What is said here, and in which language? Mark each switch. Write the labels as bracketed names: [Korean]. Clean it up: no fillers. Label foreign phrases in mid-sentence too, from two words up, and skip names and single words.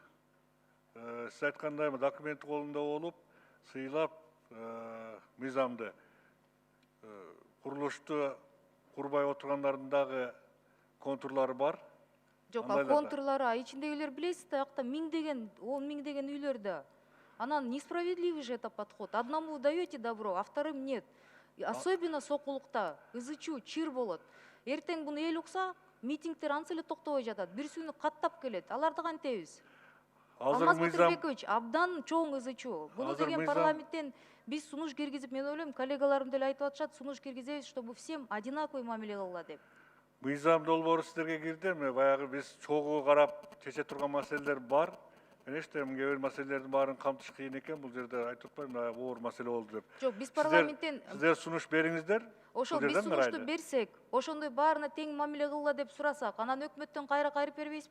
[Kyrgyz] Сиз айткандай документи колунда болуп, сыйлап мыйзамды курулушту курбай отургандардын дагы контурлары бар. Жок, ал контурлары ичиндегилер билесиз да, акта миңдеген, 10 миңдеген үйлөр да. [Russian] Анан несправедливый же это подход. Одному даете добро, а вторым нет. [Kyrgyz] Особенно сокулукта ызычуу, чыр болот. Эртең буну эл укса, митингдер анча эле токтобой жатат. Бирсүүнү каттап келет. Аларды кантебиз? Алмаз Батырбекович, абдан чоң ызычуу. Буну деген парламенттен биз сунуш киргизип, мен ойлойм, коллегаларым деле айтып атышат, сунуш киргизебиз, [Russian] чтобы всем одинаковый [Kyrgyz] мамиле кылгыла деп. Мыйзам долбоору сиздерге кирди, баягы биз чогуу карап чече турган маселелер бар. Конечно, кээ бир маселелердин баарын камтыш кыйын экен, бул жерде айтып атпайм, оор маселе болду деп. Жок, биз парламенттен сиздер сунуш бериңиздер. Ошол биз сунушту берсек, ошондой баарына тең мамиле кылгыла деп сурасак, анан өкмөттөн кайра кайрып бербейсизби?